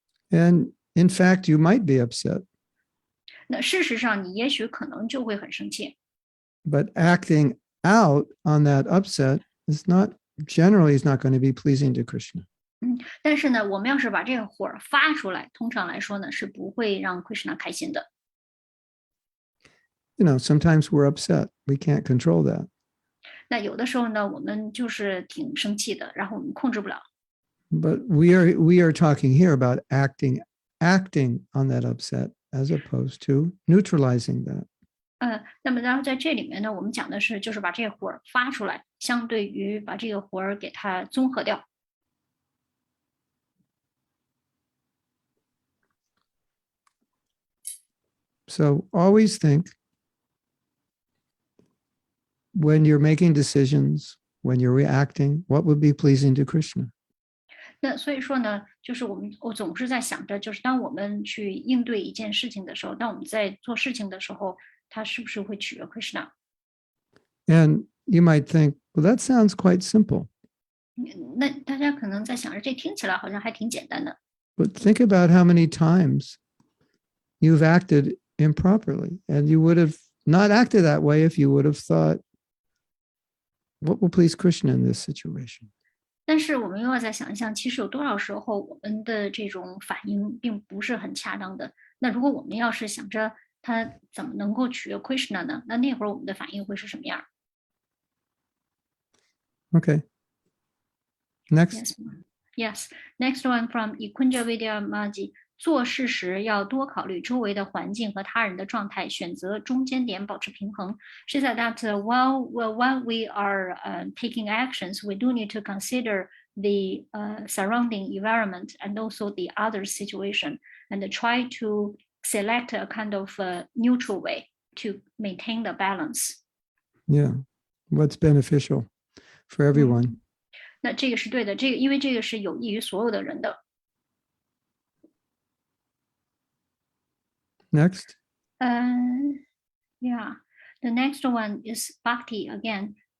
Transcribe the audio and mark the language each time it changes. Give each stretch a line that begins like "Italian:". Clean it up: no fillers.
English: And in fact, you might be upset,
Chinese: 那事实上，你也许可能就会很生气。
English: but acting out on that upset is not generally is not going to be pleasing to Krishna.
Chinese: 但是呢，我们要是把这个火发出来，通常来说呢，是不会让 Krishna 开心的。
English: You know, sometimes we're upset. We can't control that.
Chinese: 那有的时候呢，我们就是挺生气的，然后我们控制不了。
English: But we are talking here about acting on that upset as opposed to neutralizing that.
Chinese: 那么然后在这里面呢，我们讲的是就是把这个火发出来，相对于把这个火给它综合掉。
English: So always think when you're making decisions, when you're reacting, what would be pleasing to Krishna?
Chinese: 那所以说呢，就是我总是在想着，就是当我们去应对一件事情的时候，当我们在做事情的时候，它是不是会取悦 Krishna？
English: And you might think, well, that sounds quite simple.
Chinese: 那大家可能在想着，这听起来好像还挺简单的。
English: But think about how many times you've acted improperly, and you would have not acted that way if you would have thought, what will please Krishna in this situation?
Chinese: 但是我们又要再想一想，其实有多少时候我们的这种反应并不是很恰当的。那如果我们要是想着他怎么能够取悦 Krishna 呢？那会儿我们的反应会是什么样？
English: Okay. Next. Yes. Yes. Next one from Ikunja Vidya Maji.
Chinese: 做事时要多考虑周围的环境和他人的状态，选择中间点，保持平衡。
English: She said that while we are taking actions, we do need to consider the surrounding environment and also the other situation, and try to select a kind of neutral way to maintain the balance. Yeah. What's beneficial for everyone.
Chinese: 那这个是对的，因为这个是有益于所有的人的。
English: Next. Yeah, the next one is Bhakti again.